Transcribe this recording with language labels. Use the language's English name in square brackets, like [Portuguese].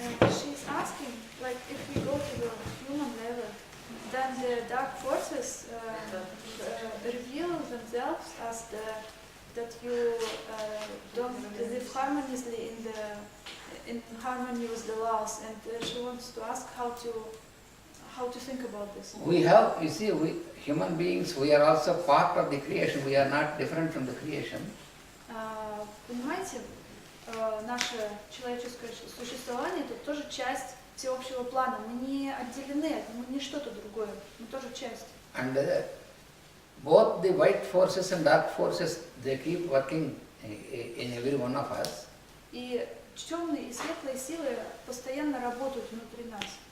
[English] She's asking, like, if we go to the human level, then the dark forces reveal themselves as that you don't live harmoniously in harmony with the laws, and she wants to ask how to think about this. We have, you see, we human beings, we are also part of the creation. We are not different from the creation. [Russian] Понимаете, наше человеческое существование это тоже часть всеобщего плана. Мы не отделены, мы не что-то другое, мы тоже часть. [English] And both the white forces and dark forces, they keep working in every one of us. [Russian] И темные и светлые силы постоянно работают внутри нас.